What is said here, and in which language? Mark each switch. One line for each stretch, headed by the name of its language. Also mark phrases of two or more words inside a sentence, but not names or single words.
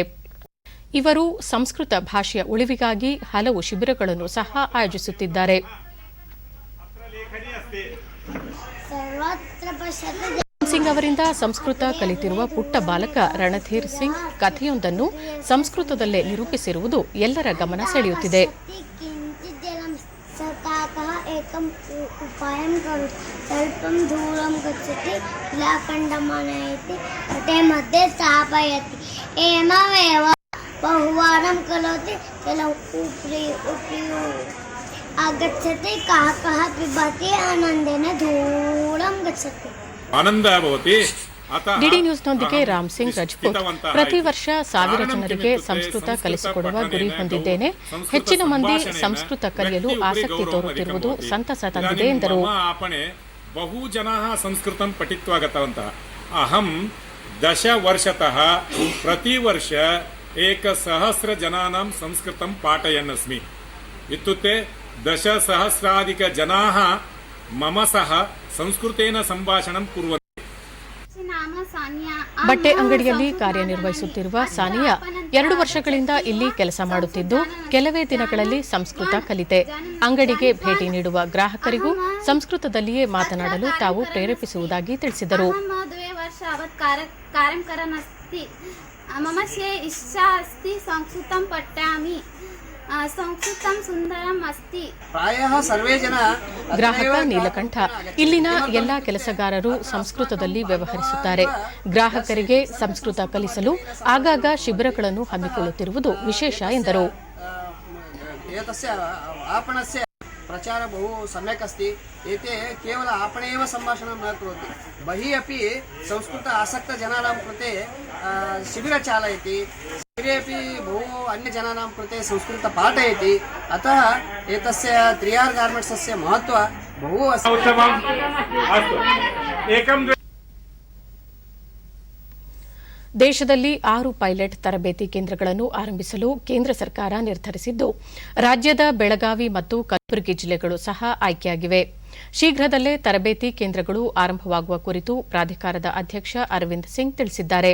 Kannada: ಇವರು ಸಂಸ್ಕೃತ ಭಾಷೆಯ ಉಳಿವಿಗಾಗಿ ಹಲವು ಶಿಬಿರಗಳನ್ನು ಸಹ ಆಯೋಜಿಸುತ್ತಿದ್ದಾರೆ. ಸಿಂಗ್ ಅವರಿಂದ ಸಂಸ್ಕೃತ ಕಲಿತಿರುವ ಪುಟ್ಟ ಬಾಲಕ ರಣಧೀರ್ ಸಿಂಗ್ ಕಥೆಯೊಂದನ್ನು ಸಂಸ್ಕೃತದಲ್ಲೇ ನಿರೂಪಿಸಿರುವುದು ಎಲ್ಲರ ಗಮನ ಸೆಳೆಯುತ್ತಿದೆ.
Sanskrit: बहुवारं करोति चलो उपरि उपरि आगच्छति कः पिबति आनन्देन धूलं गच्छति आनन्दः भवति.
Kannada: ಡಿಡಿ ನ್ಯೂಸ್ನೊಂದಿಗೆ ರಾಮ್ಸಿಂಗ್ ರಜಪೂತ್ ಪ್ರತಿ ವರ್ಷ 1000 ಜನರಿಗೆ ಸಂಸ್ಕೃತ ಕಲಿಸಿಕೊಡುವ ಗುರಿ ಹೊಂದಿದ್ದೇನೆ. ಹೆಚ್ಚಿನ ಮಂದಿ ಸಂಸ್ಕೃತ ಕಲಿಯಲು ಆಸಕ್ತಿ ತೋರುತ್ತಿರುವುದು ಸಂತಸ ತಂದಿದೆ ಎಂದರು.
Sanskrit: ಬಹು ಜನಾಃ ಸಂಸ್ಕೃತಂ ಪಠಿತ್ವಾ ಗತವಂತಃ. ಅಹಂ 10 ವರ್ಷತಃ ಪ್ರತಿ ವರ್ಷ 1,000 ಜನಾನಾಂ ಸಂಸ್ಕೃತಂ ಪಾಠಯನ್ನಸ್ಮಿ. ಇತ್ಯುಕ್ತೆ 10,000 ಜನಾಃ ಮಮ ಸಹ ಸಂಸ್ಕೃತೇನ ಸಂಭಾಷಣಂ ಕುರ್ವಂತಿ.
Kannada: ಬಟ್ಟೆ ಅಂಗಡಿಯಲ್ಲಿ ಕಾರ್ಯನಿರ್ವಹಿಸುತ್ತಿರುವ ಸಾನಿಯಾ 2 ವರ್ಷಗಳಿಂದ ಇಲ್ಲಿ ಕೆಲಸ ಮಾಡುತ್ತಿದ್ದು ಕೆಲವೇ ದಿನಗಳಲ್ಲಿ ಸಂಸ್ಕೃತ ಕಲಿತೆ. ಅಂಗಡಿಗೆ ಭೇಟಿ ನೀಡುವ ಗ್ರಾಹಕರಿಗೂ ಸಂಸ್ಕೃತದಲ್ಲಿಯೇ ಮಾತನಾಡಲು ತಾವು ಪ್ರೇರೇಪಿಸುವುದಾಗಿ ತಿಳಿಸಿದರು.
Sanskrit: मम इच्छा अस्ति संस्कृतं पठामि संस्कृतं सुन्दरम् अस्ति. प्रायः सर्वे जन
Kannada: ಗ್ರಾಹಕ ನೀಲಕಂಠ ಇಲ್ಲಿನ ಎಲ್ಲಾ ಕೆಲಸಗಾರರು ಸಂಸ್ಕೃತದಲ್ಲಿ ವ್ಯವಹರಿಸುತ್ತಾರೆ. ಗ್ರಾಹಕರಿಗೆ ಸಂಸ್ಕೃತ ಕಲಿಸಲು ಆಗಾಗ ಶಿಬಿರಗಳನ್ನು ಹಮ್ಮಿಕೊಳ್ಳುತ್ತಿರುವುದು ವಿಶೇಷ ಎಂದರು.
Sanskrit: प्रचार बहु सम्यक् अस्ति। एते केवल आपणे एव सम्भाषणं न करोति, बहिः अपि संस्कृत आसक्तजनानां कृते शिबिरं चालयति, शिबिरे अपि बहु अन्यजनानां कृते संस्कृतं पाठयति। अतः एतस्य 3R गार्मेण्ट्सस्य महत्त्वं बहु अस्ति।
Kannada: ದೇಶದಲ್ಲಿ 6 ಪೈಲಟ್ ತರಬೇತಿ ಕೇಂದ್ರಗಳನ್ನು ಆರಂಭಿಸಲು ಕೇಂದ್ರ ಸರ್ಕಾರ ನಿರ್ಧರಿಸಿದ್ದು, ರಾಜ್ಯದ ಬೆಳಗಾವಿ ಮತ್ತು ಕಲಬುರಗಿ ಜಿಲ್ಲೆಗಳು ಸಹ ಆಯ್ಕೆಯಾಗಿವೆ. ಶೀಘ್ರದಲ್ಲೇ ತರಬೇತಿ ಕೇಂದ್ರಗಳು ಆರಂಭವಾಗುವ ಕುರಿತು ಪ್ರಾಧಿಕಾರದ ಅಧ್ಯಕ್ಷ ಅರವಿಂದ್ ಸಿಂಗ್ ತಿಳಿಸಿದ್ದಾರೆ.